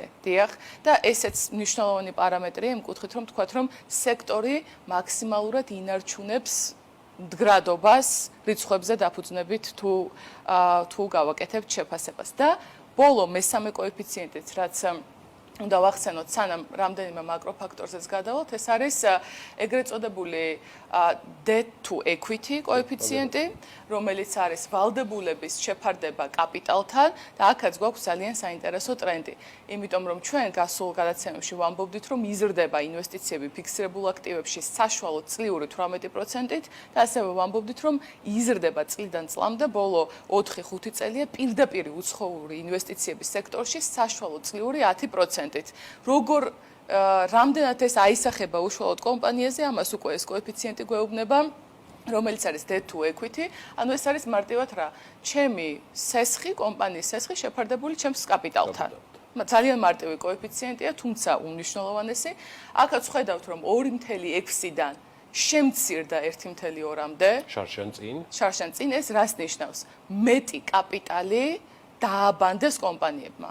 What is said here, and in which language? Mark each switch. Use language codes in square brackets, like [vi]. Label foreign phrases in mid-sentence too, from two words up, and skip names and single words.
[ka] დიახ, და ესეც მნიშვნელოვანი პარამეტრია იმ კუთხით, რომ თქვათ, რომ სექტორი მაქსიმალურად ინარჩუნებს მდგრადობას რიცხვებზე დაფუძნებით თუ გავაკეთებთ შეფასებას. და ბოლო მესამე კოეფიციენტიც, რაც უნდა ვახსენოთ, სანამ რამდენიმე მაკროფაქტორზეც გადავალთ, ეს არის ეგრეთ წოდებული [en] debt to equity [ka] კოეფიციენტი, რომელიც არის ვალდებულების შეფარდება კაპიტალთან და აქაც გვაქვს ძალიან საინტერესო ტრენდი. იმიტომ რომ ჩვენ გასულ გადაცემებში ვამბობდით, რომ იზრდება ინვესტიციები ფიქსირებულ აქტივებში საშუალო წლიური 18%-ით და ასევე ვამბობდით, რომ იზრდება წლიდან წლამდე ბოლო 4-5 წელია პირდაპირ უცხოური ინვესტიციების სექტორში საშუალო წლიური 10%-ით. როგორ რამდენად ეს აისახება უშუალოდ კომპანიაზე, ამას უკვე ეს კოეფიციენტი გვეუბნება, რომელიც არის [en] debt to equity, [ka] ანუ ეს არის მარტივად რა, ჩემი სესხი, კომპანიის სესხი შეფარდებული ჩემს კაპიტალთან. ძალიან მარტივი კოეფიციენტია, თუმცა უმნიშვნელოვანესი. აქაც ხედავთ, რომ 2.6-დან შემცირდა 1.2-მდე. შარშან წინ ეს რას ნიშნავს? მეტი კაპიტალი დააბანდეს კომპანიებმა.